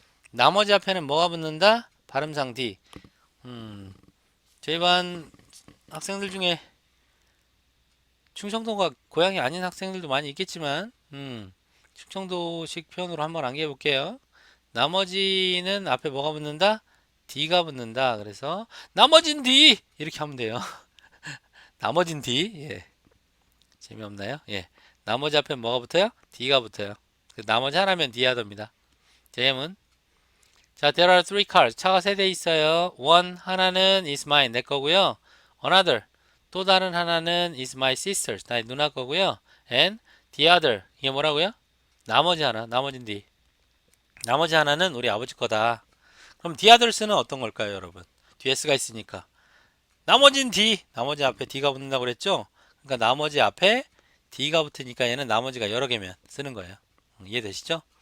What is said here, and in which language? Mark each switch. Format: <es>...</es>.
<ko>나머지 앞에는 뭐가 붙는다? 발음상 D. 저희 반 학생들 중에 충청도가 고향이 아닌 학생들도 많이 있겠지만, 충청도식 표현으로 한번 암기해 볼게요. 나머지는 앞에 뭐가 붙는다? D가 붙는다. 그래서 나머진 D 이렇게 하면 돼요. 나머진 D. 예. 재미없나요? 예. 나머지 앞에 뭐가 붙어요? D가 붙어요. 나머지 하나면 D 하답니다. 제임은 자,</ko> <en>there are three cars.</en> <ko>차가 세 대 있어요. one 하나는</ko> <en>is mine</en> <ko>내 거고요. another 또 다른 하나는</ko> <en>is my sister's</en> <ko>나의 누나 거고요.</ko> <en>and the other</en> <ko>이게 뭐라고요? 나머지 하나, 나머진 D. 나머지 하나는 우리 아버지 거다. 그럼 the others는 어떤 걸까요, 여러분? 뒤에 s가 있으니까. 나머진 D. 나머지 앞에 D가 붙는다고 그랬죠? 그러니까 나머지 앞에 D가 붙으니까 얘는 나머지가 여러 개면 쓰는 거예요. 이해되시죠?</ko>